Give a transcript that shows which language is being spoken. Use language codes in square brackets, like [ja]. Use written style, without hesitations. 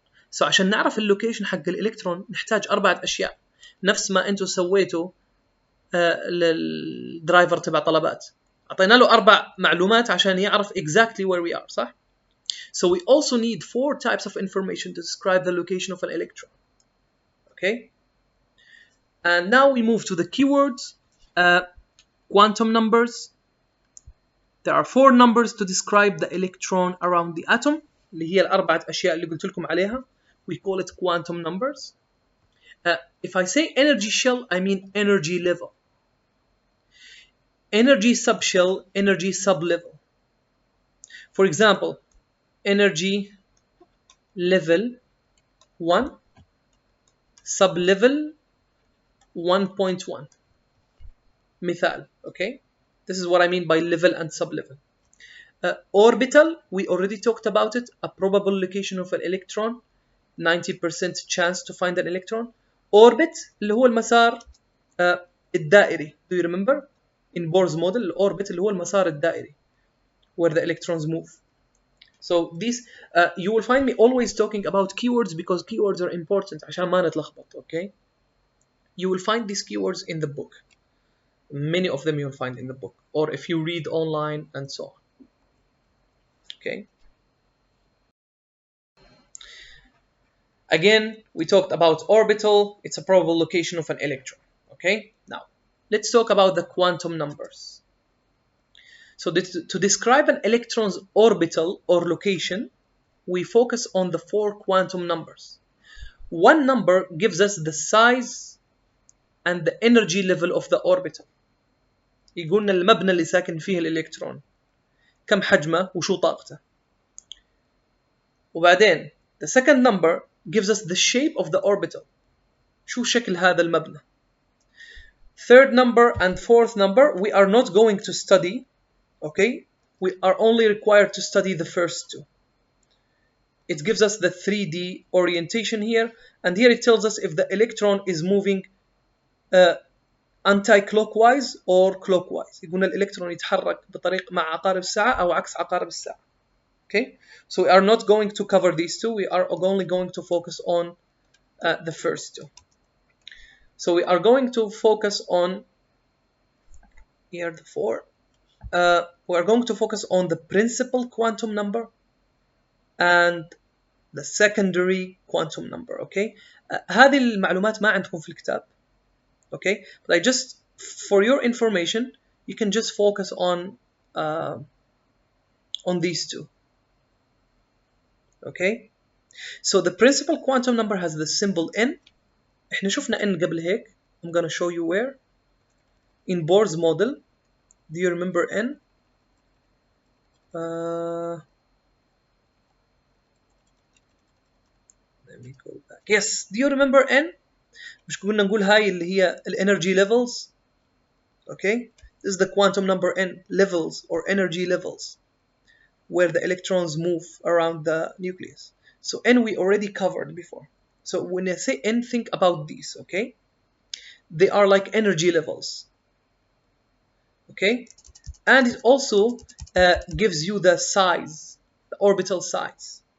[ar] So عشان نعرف اللوكيشن حق الالكترون نحتاج 4 أشياء نفس ما انتم سويتوا للدرايفر تبع طلبات. اعطينا له 4 معلومات عشان يعرف [en] exactly where we are، صح؟ So we also need 4 types of information to describe the location of an electron. Okay? And now we move to the keywords. Quantum numbers. There are 4 numbers to describe the electron around the atom. [ar] اللي هي ال4 أشياء اللي قلت لكم عليها. [en] We call it quantum numbers. If I say energy shell, I mean energy level. Energy subshell, energy sublevel. For example, energy level 1, sublevel 1.1. مثال, okay? This is what I mean by level and sublevel. Orbital, we already talked about it, a probable location of an electron, 90% chance to find an electron. [ar] Orbit اللي هو المسار الدائري. [en] Do you remember? In Bohrs Model, orbit [ar] اللي هو المسار الدائري [en] where the electrons move. So these, you will find me always talking about keywords because keywords are important [ar] عشان ما نتلخبط, [en] okay? You will find these keywords in the book. Many of them you'll find in the book, or if you read online and so on. Okay. Again, we talked about orbital. It's a probable location of an electron. Okay. Now, let's talk about the quantum numbers. So to describe an electron's orbital or location, we focus on the 4 quantum numbers. One number gives us the size and the energy level of the orbital. [ar] يقولنا المبنى اللي ساكن فيه الإلكترون كم حجمه وشو طاقته. [en] وبعدين the second number gives us the shape of the orbital. [ar] شو شكل هذا المبنى. [en] Third number and fourth number we are not going to study, okay? We are only required to study the first 2. It gives us the 3D orientation here, and here it tells us if the electron is moving anti-clockwise or clockwise. [ar] يقولنا الإلكترون يتحرك بطريق مع عقارب الساعة أو عكس عقارب الساعة. [en] Okay, so we are not going to cover these 2. We are only going to focus on the first 2. So we are going to focus on here the 4. We are going to focus on the principal quantum number and the secondary quantum number. [ar] Okay, هذه المعلومات ما عندكم في الكتاب. [en] Okay, but I just, for your information, you can just focus on these 2. Okay, so the principal quantum number has the symbol n. [ar] احنا شفنا n قبل هيك. [en] I'm gonna show you where. In Bohr's model, do you remember n? Let me go back. Yes, do you remember n? [ar] مش كنا نقول هاي اللي هي [en] energy levels. Okay, this is the quantum number n, levels or energy levels, where the electrons move around the nucleus. So n we already covered before. So when I say n, think about these, okay? They are like energy levels. Okay, and it also gives you the size, the orbital size.